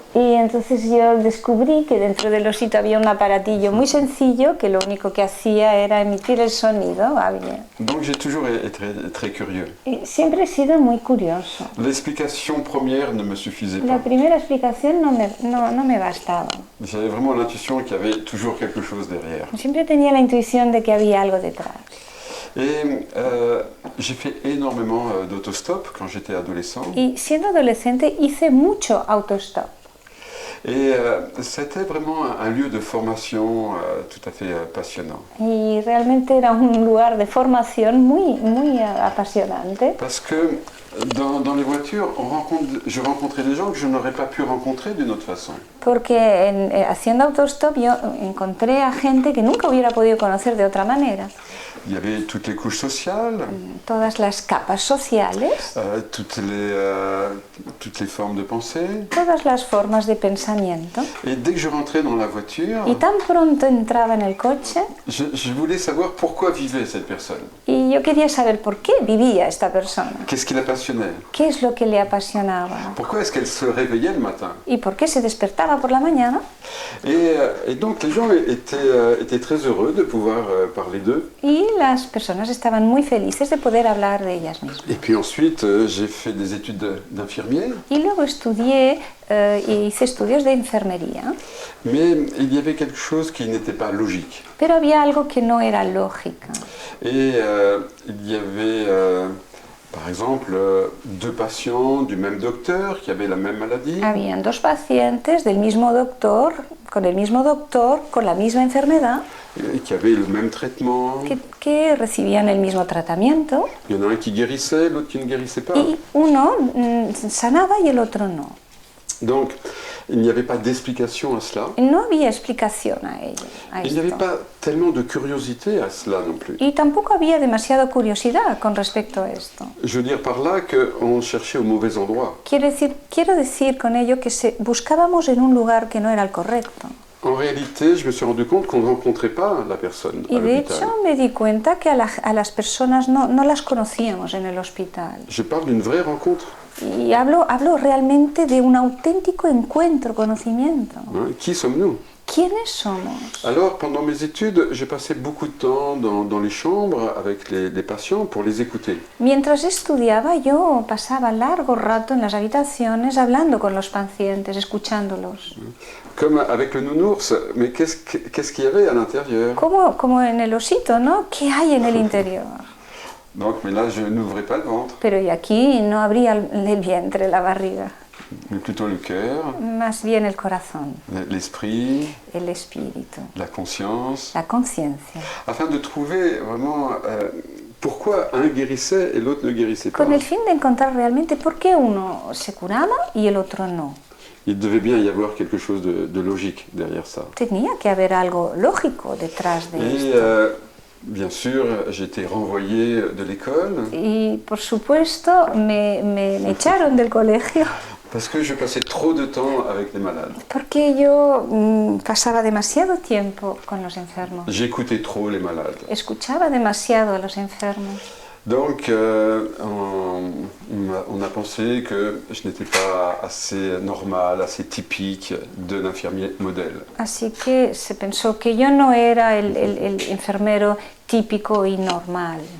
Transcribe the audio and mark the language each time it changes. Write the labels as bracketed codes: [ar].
[es] Y entonces yo descubrí que dentro del osito había un aparatillo muy sencillo que lo único que hacía era emitir el sonido. [fr] Donc j'ai toujours été très curieux. [es] Y siempre he sido muy curioso. [fr] L'explication première ne me suffisait pas. [es] La primera explicación no me bastaba. [fr] J'avais vraiment l'intuition qu'il y avait toujours quelque chose derrière. [es] Siempre tenía la intuición de que había algo detrás. [fr] Et j'ai fait énormément d'autostop quand j'étais adolescent. [es] Y siendo adolescente hice mucho autostop. [fr] Et c'était vraiment un lieu de formation tout à fait passionnant. [es] Y realmente era un lugar de formación muy apasionante. [fr] Parce que dans les voitures, je rencontrais des gens que je n'aurais pas pu rencontrer d'une autre façon. [es] Porque haciendo autostop yo encontré a gente que nunca hubiera podido conocer de otra manera. [fr] Il y avait toutes les couches sociales, [es] todas las capas sociales, [fr] toutes les formes de pensée. [es] Todas las formas de pensamiento. [fr] Et dès que je rentrais dans la voiture, [es] y tan pronto entraba en el coche, [fr] je voulais savoir pourquoi vivait cette personne. [es] Y yo quería saber por qué vivía esta persona. [fr] Qu'est-ce qui la passionnait? [es] ¿Qué es lo que le apasionaba? [fr] Pourquoi est-ce qu'elle se réveillait le matin? [es] ¿Y por qué se despertaba por la mañana? [fr] Et donc les gens étaient très heureux de pouvoir parler d'eux. [es] Y las personas estaban muy felices de poder hablar de ellas mismas. [fr] Et puis ensuite, j'ai fait des études d'infirmier. [es] Y luego estudié y hice estudios de enfermería. [fr] Mais il y avait quelque chose qui n'était pas logique. [es] Pero había algo que no era lógica. [fr] Et il y avait, par exemple, deux patients du même docteur qui avaient la même maladie. [es] Habían dos pacientes del mismo doctor, con el mismo doctor, con la misma enfermedad. [fr] Qui avaient le même traitement. [es] Que recibían el mismo tratamiento. [fr] Il y en a un qui guérissait, l'autre qui ne guérissait pas. [es] Y uno sanaba y el otro no. [fr] Donc, il n'y avait pas d'explication à cela. [es] No había explicación a ello. [fr] Il n'y avait pas tellement de curiosité à cela non plus. [es] Y tampoco había demasiada curiosidad con respecto a esto. [fr] Je veux dire par là qu'on cherchait au mauvais endroit. [es] Quiero decir con ello que buscábamos en un lugar que no era el correcto. [fr] En réalité, je me suis rendu compte qu'on ne rencontrait pas la personne à [es] Y de [fr] l'hôpital. [es] hecho me di cuenta que a las personas no las conocíamos en el hospital. [fr] Je parle d'une vraie rencontre. [es] Y hablo realmente de un auténtico encuentro, conocimiento. [fr] Qui sommes-nous? [es] ¿Quiénes somos? [fr] Alors, pendant mes études, j'ai passé beaucoup de temps dans les chambres avec les patients pour les écouter. [es] Mientras estudiaba, yo pasaba largo rato en las habitaciones hablando con los pacientes, escuchándolos. [fr] Comme avec le nounours, mais qu'est-ce qu'il y avait à l'intérieur? [es] Como en el osito, ¿no? ¿Qué hay en el interior? [fr] Donc, mais là, je n'ouvrais pas le ventre. [es] Pero y aquí no abría el vientre, la barriga. [fr] Mais plutôt le cœur. [es] Más bien el corazón. [fr] L'esprit. [es] El espíritu. [fr] La conscience. [es] La conciencia. [fr] Afin de trouver vraiment pourquoi un guérissait et l'autre ne guérissait pas. [es] Con el fin de encontrar realmente por qué uno se curaba y el otro no. [fr] Il devait bien y avoir quelque chose de logique derrière ça. [es] Tenía que haber algo lógico detrás de esto. [fr] Bien sûr, j'ai été renvoyé de l'école. [es] Y por supuesto me echaron del colegio. [fr] Parce que je passais trop de temps avec les malades. [es] Porque yo pasaba demasiado tiempo con los enfermos. [fr] J'écoutais trop les malades. [es] Escuchaba demasiado a los enfermos. [fr] Donc, on a pensé que je n'étais pas assez normal, assez typique d'un infirmier modèle. [es] Así que se pensó que yo no era el enfermero típico y normal.